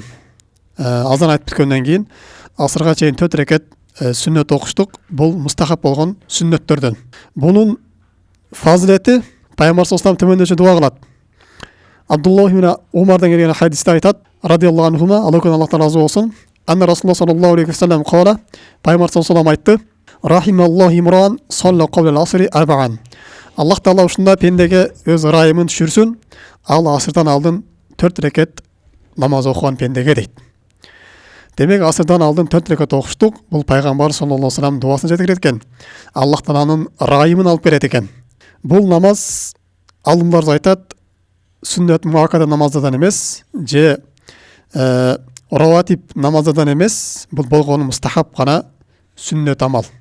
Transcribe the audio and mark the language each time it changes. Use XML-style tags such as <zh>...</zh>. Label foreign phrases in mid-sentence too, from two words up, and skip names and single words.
<ky>Азан айтып бүткөндөн кийин асырга чейин 4 рекет сүннөт окуштук. Бул мустахаб болгон сүннөттөрдөн. Бунун фазилети Пайгамбар</ky> <ar>صلى الله عليه</ar> <ky>төмөндөчө дуа кылат. Абдуллах ибн Умардан келген хадисте айтат,</ky> <ar>رضي الله عنهما,</ar> <ky>Аллахтан разы болсун,</ky> <ar>أن رسول الله صلى الله عليه وسلم قال, Пайгамбар صلى الله عليه айтты: "رحم الله امرأً صلى قبل العصر أربعًا."</ar> <ky>Аллах Таала ушунда пендеге өз ырайымын түшүрсүн, ал асырдан алдын 4 рекет намаз окуган пендеге дейт. Демек асырдан алдын 4 рекет окуштук. Бул Пайгамбар</ky> <ar>صلى الله عليه وسلم</ar> <ky>дуасын жеткирет экен. Аллах Тааланын ырайымын алып берет экен. Бул намаз алымдар айтат, сүннөт муаккада намаздардан эмес, же раватиб намаздардан эмес, бул болгону мустахаб гана сүннөт амал.</ky>